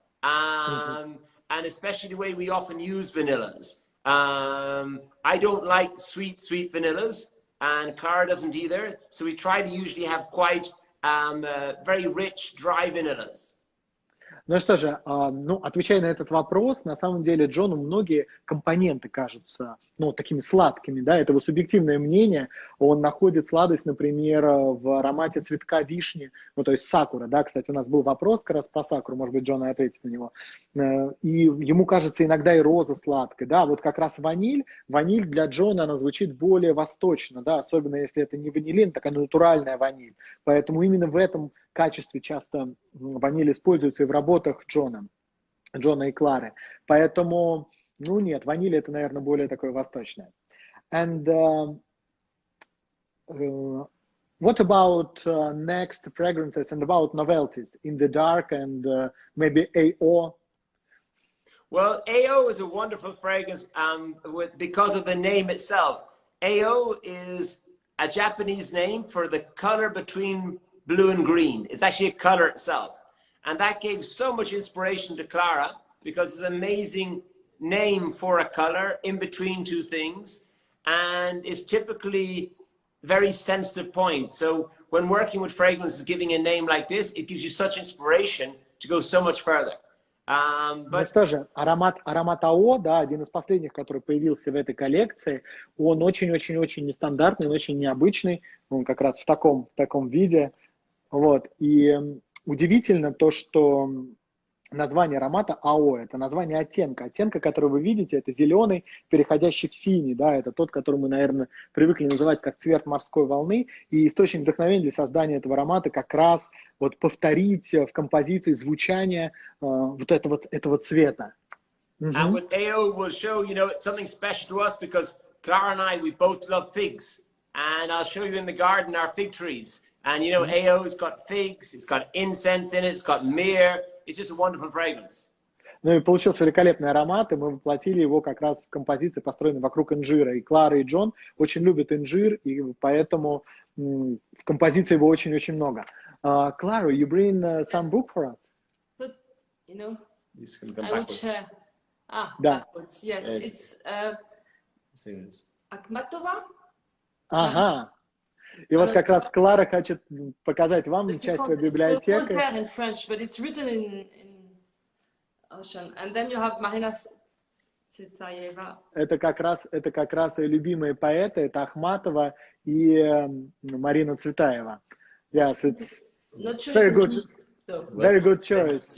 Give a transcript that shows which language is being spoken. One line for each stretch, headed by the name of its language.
English: And especially the way we often use vanillas. I don't like sweet vanillas, and Clara doesn't either. So we try to usually have quite very rich, dry vanillas.
Russian: Ну что же, отвечая на этот вопрос, на самом деле Джону многие компоненты кажутся, такими сладкими, да, это его субъективное мнение. Он находит сладость, например, в аромате цветка вишни, то есть сакура, да, кстати, у нас был вопрос как раз про сакуру, может быть, Джон ответит на него. И ему кажется иногда и роза сладкой, да, вот как раз ваниль для Джона, она звучит более восточно, да, особенно если это не ванилин, такая натуральная ваниль. Поэтому именно в этом качестве часто ваниль используется и в работах Джона и Клары. Поэтому, нет, ваниль это, наверное, более такое восточное.
English: And what about next fragrances and about novelties in the dark and maybe AO? Well, AO is a wonderful fragrance because of the name itself. AO is a Japanese name for the color between blue and green. It's actually a color itself. And that gave so much inspiration to Clara because it's an amazing name for a color in between two things. And it's typically very sensitive point. So when working with fragrances, giving a name like this, it gives you such inspiration to go so much further.
Russian: Ну что же, аромат АО, да, один из последних, который появился в этой коллекции, он очень-очень-очень нестандартный, он очень необычный, он как раз в таком виде. Вот. И удивительно то, что название аромата АО, это название оттенка. Оттенка, который вы видите, это зеленый, переходящий в синий, да, это тот, который мы, наверное, привыкли называть как цвет морской волны. И источник вдохновения для создания этого аромата как раз вот повторить в композиции звучание вот этого цвета.
English: And with AO will show, it's something special to us because Clara and I, we both love figs. And I'll show you in the garden our fig trees. And AO's got figs, it's got incense in it, it's got myrrh. It's just a wonderful fragrance.
Russian: Ну и получился великолепный аромат, и мы воплотили его как раз в композиции, построенной вокруг инжира. И Клара, и Джон очень любят инжир, и поэтому в композиции его очень-очень много.
English: Clara, you bring some book for us? But, you know, come I would share.
Russian: Да.
English: Backwards, yes. It's Akhmatova.
Russian: Ага. И вот как раз Клара хочет показать вам часть своей библиотеки.
English: It's in French, but it's written in Russian. And then you have Marina Tsvetaeva.
Russian: Это как раз и любимые поэты, это Ахматова и Марина Цветаева.
English: Yes, it's very good choice.